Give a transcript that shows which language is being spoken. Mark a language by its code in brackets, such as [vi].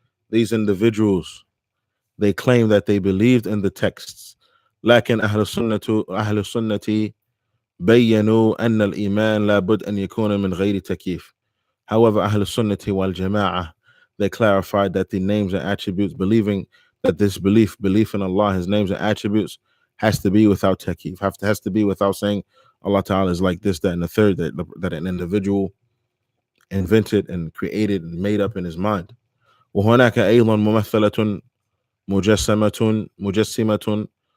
[en] These individuals, they claim that they believed in the texts. [ar] لكن أهل السنة بيّنوا أن الإيمان لابد أن يكون من غير تكييف. [en] However, Ahl Sunnah wal Jama'ah, they clarified that the names and attributes, believing that this belief in Allah, His names and attributes, has to be without takyif, has to be without saying Allah Ta'ala is like this, that, and the third, that an individual invented and created and made up in his mind. [ar] وهناك أيضا ممثلة مجسمة مجسمة.